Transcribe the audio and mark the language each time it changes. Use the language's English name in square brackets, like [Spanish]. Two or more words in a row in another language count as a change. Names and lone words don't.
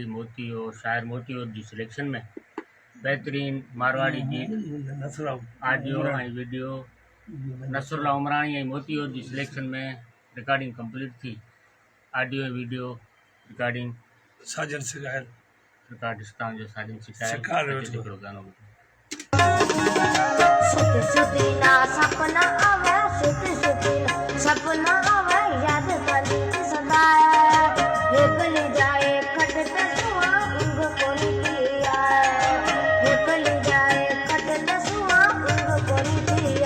[Sindhi] मोतियो शायर मोतियो जी सिलेक्शन में बेहतरीन मारवाड़ी गीत ऑडियो ऐं वीडियो नसरुल्ला उमराणी ऐं मोतियो जी सिलेक्शन में [English] recording complete [Sindhi] थी। ऑडियो ऐं वीडियो रिकॉर्डिंग साजन सिकायल रिकॉर्डिस्तान जो साजन सिकायल हिकिड़ो गानो ॿुधो। [Marwari] सुती सुती ना सपना आवे, सुती सुती ना सपना आवे, याद करी सदा निकली जाए खट पे सुआ ऊँग कोनी पिया, निकली जाए खट पे सुआ ऊँग कोनी पिया।